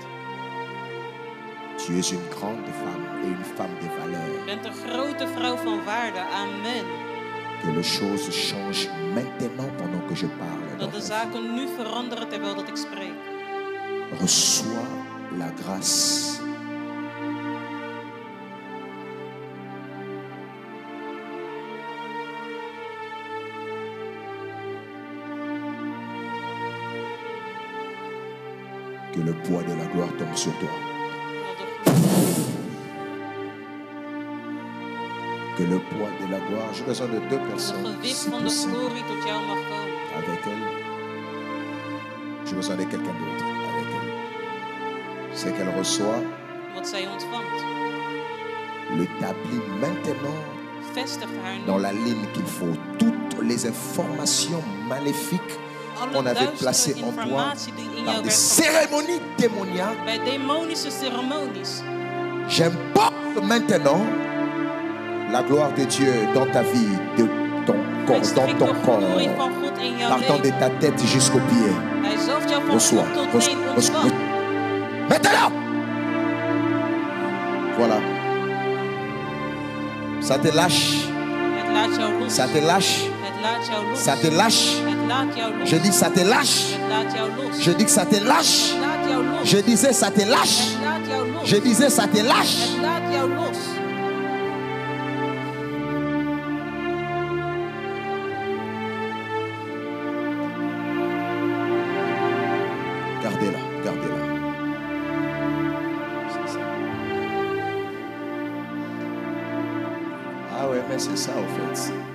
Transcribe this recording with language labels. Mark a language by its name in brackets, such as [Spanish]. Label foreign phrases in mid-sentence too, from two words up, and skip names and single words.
[French] Tu es une grande femme et une femme de valeur. [Dutch] Je bent een grote vrouw van waarde. Amen. [French] Que les choses changent maintenant pendant que je parle. [Dutch] Dat [French] dans [Dutch] de [French] ta vie. [Dutch] zaken nu veranderen terwijl dat ik spreek. [French] Reçois la grâce. Que le poids de la gloire tombe sur toi. Que le poids de la gloire, j'ai besoin de deux [Dutch] Het [French] personnes, [Dutch] gewicht [French] si [Dutch] van de [French] possible, [Dutch] glorie tot jou mag komen. [French] avec elle. J'ai besoin de quelqu'un d'autre avec elle. C'est qu'elle reçoit, [Dutch] Wat zij ontvangt. [French] l'établit maintenant [Dutch] Vestig haar [French] dans [Dutch] nu. [French] la ligne qu'il faut. Toutes les informations maléfiques qu'on [Dutch] Alle [French] avait placées [Dutch] duistere [French] en toi [Dutch] informatie die in [French] par [Dutch] jou [French] des [Dutch] werd [French] cérémonies démoniaques, [Dutch] bij demonische ceremonies. [French] j'importe maintenant la gloire de Dieu dans ta vie, de ton [Dutch] Hij [French] corps, dans [Dutch] strikt [French] ton [Dutch] de glorie [French] corps, [Dutch] van God in jouw [French] partant de [Dutch] leven. [French] ta tête jusqu'aux pieds. [Dutch] Hij zalft jou van [French] Reçois, [Dutch] kop tot [French] reçois, [Dutch] teen [French] reçois. [Dutch] ontvang. [French] Maintenant! Voilà. Ça te lâche, [Dutch] Het laat jou los. [French] ça te lâche, [Dutch] Het laat jou los. [French] ça te lâche. [Dutch] Het laat jou los. [French] Je dis ça te lâche. [Dutch] Het laat jou los. [French] Je dis que ça te lâche. [Dutch] Het laat jou los. [French] Je disais ça te lâche. [Dutch] Het laat jou los. [French] Je disais ça te lâche. [Dutch] Het laat jou los. [French] Gardez-la, gardez-la. C'est ça. Ah ouais, mais c'est ça en fait.